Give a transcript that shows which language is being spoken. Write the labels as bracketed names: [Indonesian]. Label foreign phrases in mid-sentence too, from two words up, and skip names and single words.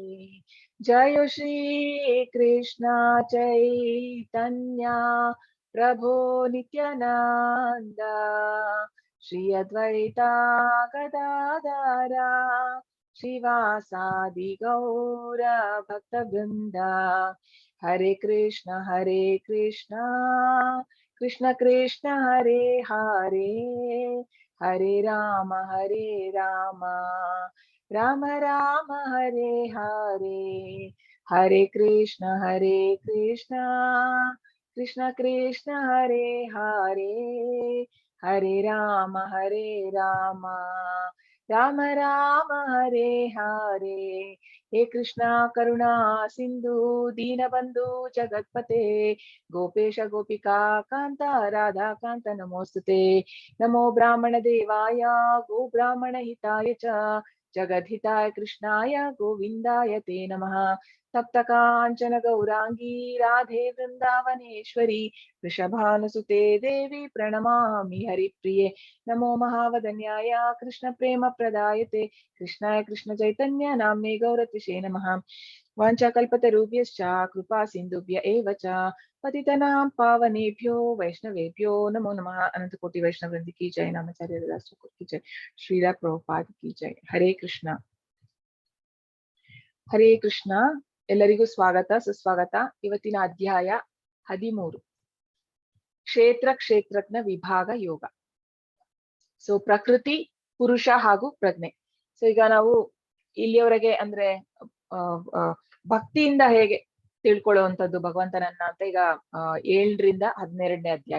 [Sanskrit] जय श्री कृष्ण चैतन्य प्रभो नित्यानंद श्री अद्वैता गदाधरा श्रीवासादि गौर भक्तवृंद। हरे कृष्ण कृष्ण कृष्ण हरे हरे, हरे राम राम राम हरे हरे। हरे कृष्ण कृष्ण कृष्ण हरे हरे, हरे राम राम राम हरे हरे। हे कृष्णा करुणा सिंधु दीनबंधु जगत्पते गोपेश गोपिका कांत राधा कांत नमोस्तुते। नमो ब्राह्मण देवाय गो ब्राह्मण हिताय च जगद्हिताय कृष्णाय गोविंदाय ते नमः। तप्त कांचन गौरांगी राधे वृंदावनेश्वरी वृषभानुसुते देवी प्रणमामि हरिप्रिये। नमो महावदन्याय कृष्ण प्रेम प्रदायते कृष्णाय कृष्ण चैतन्य नाम्ने गौरतिषे नमः। वाञ्छाकल्पतरुभ्यश्च कृपा सिन्धुभ्य एव च पतितनां पावनेभ्यो वैष्णवेभ्यो नमो नमः। [Hindi] अनंत कोटि वैष्णव वृंद की जय, नामाचार्य दासों की जय, श्रीला प्रभुपाद की जय। [Sanskrit] हरे कृष्ण हरे कृष्ण. [Kannada] ಎಲ್ಲರಿಗೂ ಸ್ವಾಗತ ಸುಸ್ವಾಗತ. ಇವತ್ತಿನ ಅಧ್ಯಾಯ 13 ಕ್ಷೇತ್ರಜ್ಞ ವಿಭಾಗ ಯೋಗ. ಸೊ ಪ್ರಕೃತಿ, ಪುರುಷ ಹಾಗೂ ಪ್ರಜ್ಞೆ. ಸೊ ಈಗ ನಾವು ಇಲ್ಲಿಯವರೆಗೆ ಅಂದ್ರೆ ಭಕ್ತಿಯಿಂದ ಹೇಗೆ ತಿಳ್ಕೊಳ್ಳುವಂಥದ್ದು ಭಗವಂತನನ್ನ ಅಂತ ಈಗ 7ರಿಂದ 12ನೇ ಅಧ್ಯಾಯ.